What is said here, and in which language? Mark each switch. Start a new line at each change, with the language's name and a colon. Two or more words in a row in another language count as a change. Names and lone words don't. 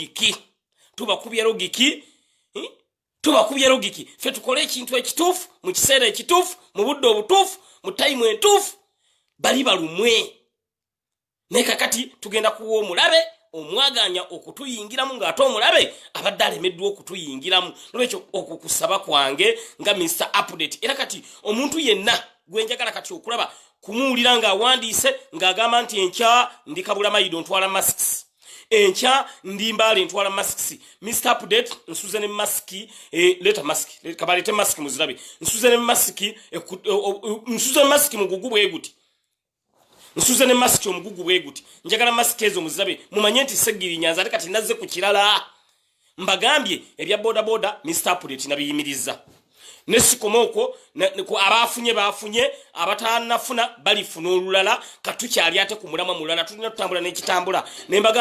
Ganda: logiki fe tukole ekintu ekituufu mu kiseera ekituufu mu budde obutuufu mu time entuufu bali balumwe nekakati tugenda kuwa omulabe omwaganya okutuyingiramu ng'ate omulabe abadde alemeddwa okutuyingiramu nolwekyo okukusaba kwange nga Mr Update era kati omuntu yenna gwenjagala kati okulaba kumuwulira ng'awandiise ng'agamba nti enkya ndi Kabulamayido ntwala masks encha ndi mbale ntwala masks Mr Update nsuze ne maski leta maski kabalete maski muzirabe nsuze ne maski nsuze maski mugugu bweguti nsuze ne maski omugugu bweguti njagala maski ezo muzirabe mumanye nti segiri Nyanza kati nazze ku kirala mbagambye ebya boda Mr Update nabiyimiriza nesikomoko ku abafunye abatanafuna balifuna olulala katukyali ate ku mulamwa mulala tulina tutambula n'ekitambula nembaga